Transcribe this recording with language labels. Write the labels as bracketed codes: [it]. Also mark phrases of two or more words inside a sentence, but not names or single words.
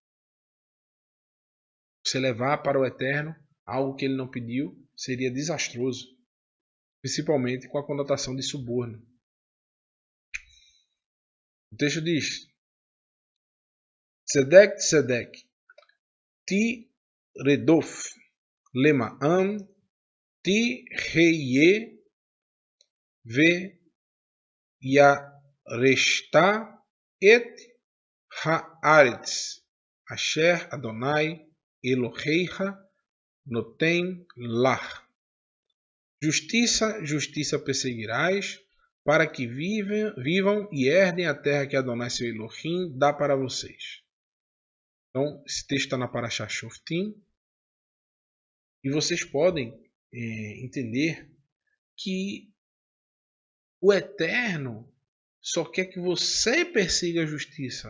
[pt] Você levar para o Eterno algo que ele não pediu seria desastroso, principalmente com a conotação de suborno. O texto diz: Tzedek, [he] תרדף למען תחיה וירשת את הארץ אשר יהוה אלהיך נתן לך. [pt] Justiça perseguirás, para que vivam e herdem a terra que Adonai seu Elohim dá para vocês. Então, esse texto está na Parashá Shoftim. E vocês podem entender que o Eterno só quer que você persiga a justiça.